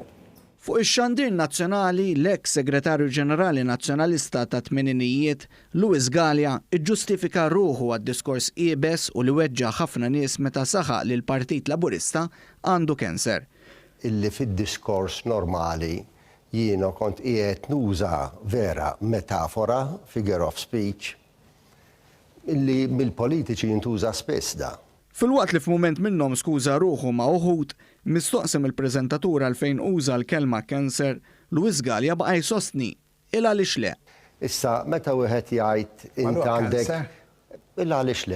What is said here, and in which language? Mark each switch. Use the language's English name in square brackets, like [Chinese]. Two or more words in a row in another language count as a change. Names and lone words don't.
[Maltese] Fuq ix-xandir nazzjonali, l-eks segretarju ġenerali nazzjonalista ta' tmeninijiet, Luis Galea, iġġustifika ruħu għad-diskors qiebes u li weġġa' ħafna nies meta saħaq li l-Partit Laburista għandu kanser. Illi fid-diskors normali jiena kont qiegħed nuża vera metafora, [English] figure of speech, [Maltese] illi mill-politiċi jintuża spiss da. Fil-waqt li f'mument minnhom skuża ruħu ma' uħud, mistoqsem il-preżentatur għalfejn uża l-kelma cancer, Luis Galea baqa' jsostni għaliex le. Issa meta wieħed jgħid int għandek għaliex le.